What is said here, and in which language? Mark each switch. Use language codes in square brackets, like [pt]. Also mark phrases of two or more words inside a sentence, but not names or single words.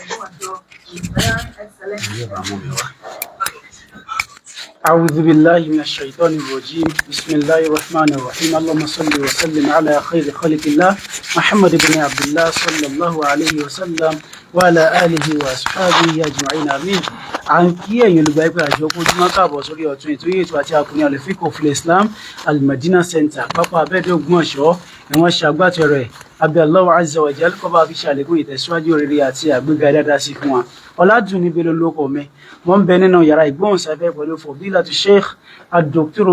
[ar] أعوذ بالله من الشيطان الرجيم بسم الله الرحمن الرحيم اللهم صل وسلم على خير خلق الله محمد بن عبد الله صلى الله عليه وسلم وعلى آله وأصحابه أجمعين آمين. [yo] à ń kí ẹ̀yin olùgbà ẹgbẹ́ àjọ ojúmọ́ káàbọ̀ sórí ọ̀tún ètò yìí ètò àti àkùnrin àlefíkò [ar] في الإسلام [yo] Al-Madina Center pápá abẹ́ẹ̀dẹ́ Ògbómọ̀ṣọ́ ni wọ́n ṣe agbátẹrù ẹ̀ abẹ́ [ar] الله عز وجل [yo] kọ́ba fi ṣàlékún ìtẹ̀síwájú rere àti àgbéga dáadáa sí fún wa. Ọládùnní Bello lóko mi wọ́n ń bẹ nínú yàrá ìgbóhùnsáfẹ́ pẹ̀lú Fadilatu Sheikh Dr.